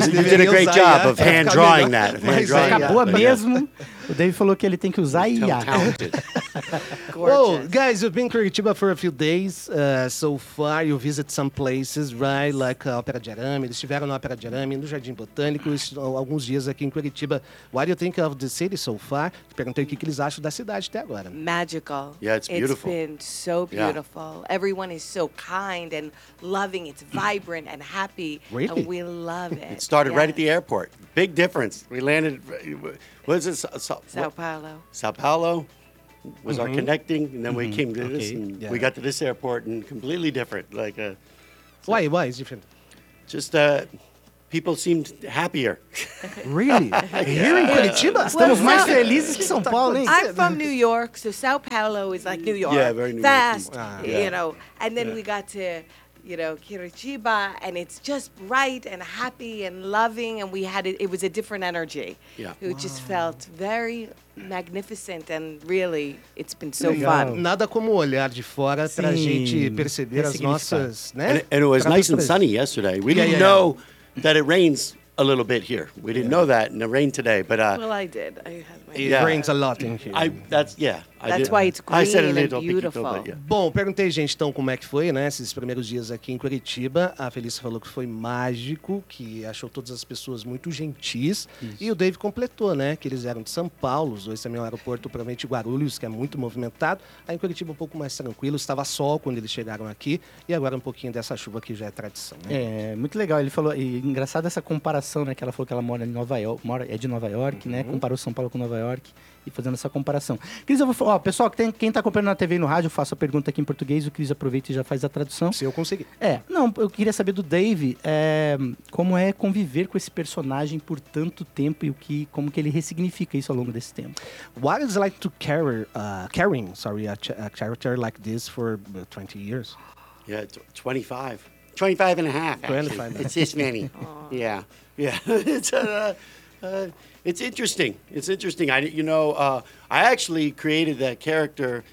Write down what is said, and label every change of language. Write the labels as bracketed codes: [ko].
[en] you did a great job of hand drawing that. [pt] Acabou mesmo. O Dave falou que ele tem que usar IA. [en] Well, guys, you've been in Curitiba for a few days. So far, you visit some places, right? Like Ópera de Arame. [pt] Eles estiveram na Ópera de Arame, no Jardim Botânico, alguns dias aqui em Curitiba. [en] What do you think of the city so far? [pt] Perguntei o que eles acham da cidade até agora. [en] Magical. Yeah, it's beautiful. It's been so beautiful. Yeah. Everyone is so kind and loving. It's vibrant and happy. Really? And we love it. It started right at the airport. Big difference. We landed... What is it? Sao Paulo. Sao Paulo was our connecting, and then we came to this, and we got to this airport, and completely different. Like, why is different? Just people seemed happier. Really? Here in Curitiba? [pt] Estamos mais felizes que São Paulo, hein? [en] I'm from New York, so Sao Paulo is like New York. Yeah, very New York. Fast, you know. And then we got to, you know, Curitiba, and it's just bright and happy and loving, and we had it was a different energy. Yeah. It just felt very magnificent, and really, it's been so fun. [pt] Nada como olhar de fora pra gente perceber as nossas, né? [en] And it was nice and sunny yesterday. We didn't know that it rains a little bit here. We didn't know that, and it rained today, but... Well, I did. It rains a lot in here. That's why it's green and beautiful. [pt] Bom, perguntei, gente, então, como é que foi, né, esses primeiros dias aqui em Curitiba. A Felicia falou que foi mágico, que achou todas as pessoas muito gentis. Isso. E o Dave completou, né, que eles eram de São Paulo, os dois também, o aeroporto, provavelmente Guarulhos, que é muito movimentado. Aí em Curitiba um pouco mais tranquilo, estava sol quando eles chegaram aqui. E agora um pouquinho dessa chuva que já é tradição, né? É, muito legal. Ele falou, e engraçado essa comparação, né, que ela falou que ela mora em Nova York, é de Nova York, né, comparou São Paulo com Nova York. E fazendo essa comparação. Cris, eu vou falar, ó, pessoal, quem tá acompanhando na TV e no rádio, eu faço a pergunta aqui em português, o Cris aproveita e já faz a tradução. Se eu conseguir. É, não, eu queria saber do Dave, como é conviver com esse personagem por tanto tempo e como que ele ressignifica isso ao longo desse tempo. [en] What is it like to carry a character like this for 20 years? Yeah, 25. 25 and a half, actually. 25. It's this many. Aww. Yeah, yeah. It's interesting. It's interesting. I actually created that character.